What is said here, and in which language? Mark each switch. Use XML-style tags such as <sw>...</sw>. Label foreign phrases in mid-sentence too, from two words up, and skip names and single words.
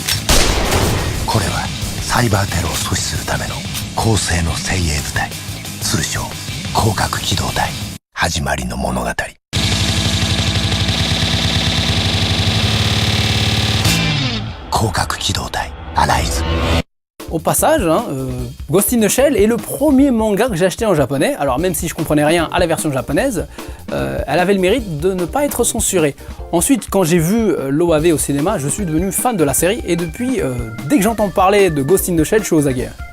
<ja>これはサイバーテロを阻止するための高性能精鋭部隊通称広角機動隊始まりの物語広角機動隊アライズ</ja> <fr>Au passage, Ghost in the Shell est le premier manga que j'ai acheté en japonais, alors même si je comprenais rien à la version japonaise, elle avait le mérite de ne pas être censurée. Ensuite, quand j'ai vu l'OAV au cinéma, je suis devenu fan de la série et depuis, dès que j'entends parler de Ghost in the Shell, je suis aux aguets.</fr>